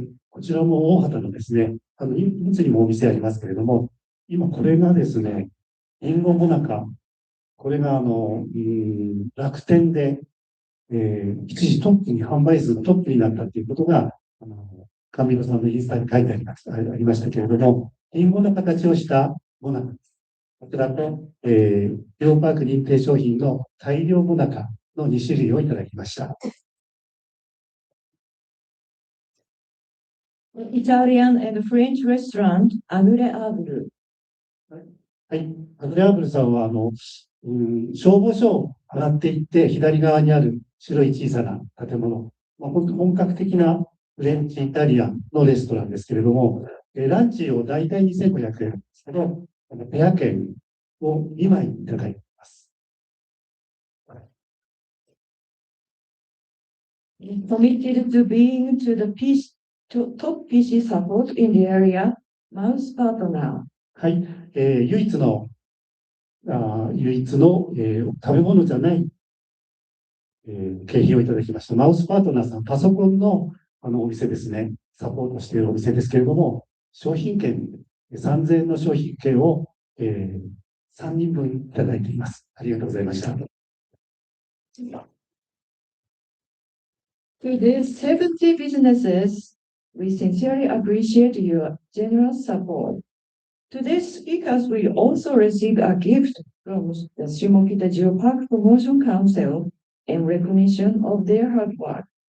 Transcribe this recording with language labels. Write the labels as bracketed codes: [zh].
[ja] こちらも大畑のですね、いつにもお店ありますけれども、今これがですね、りんごもなか、これが楽天で、一時トップに販売数のトップになったということが、甘美堂さんのインスタに書いてありましたけれども、りんごの形をしたもなかです。こちらと、ジオパーク認定商品の大量もなかの2種類をいただきました。 [en] Italian and French restaurant アグレアーブル。 [ja] はい、アグレアーブルさんは消防署を上がっていって左側にある白い小さな建物、本格的なフレンチイタリアンのレストランですけれども、ランチをだいたい2500円ですけど、ペア券を2枚いただいています。 [en] Committed to being to the top PC support in the area, Mouse Partner。 [ja] はい、唯一の、食べ物じゃない、景品をいただきました。マウスパートナーさん、パソコンのお店ですね、サポートしているお店ですけれども、商品券、3000円の商品券を、3人分いただいています。ありがとうございました。 [en] To these 70 businesses, we sincerely appreciate your generous support. Today's speakers will also receive a gift from the Shimokita Geopark Promotion Council in recognition of their hard work.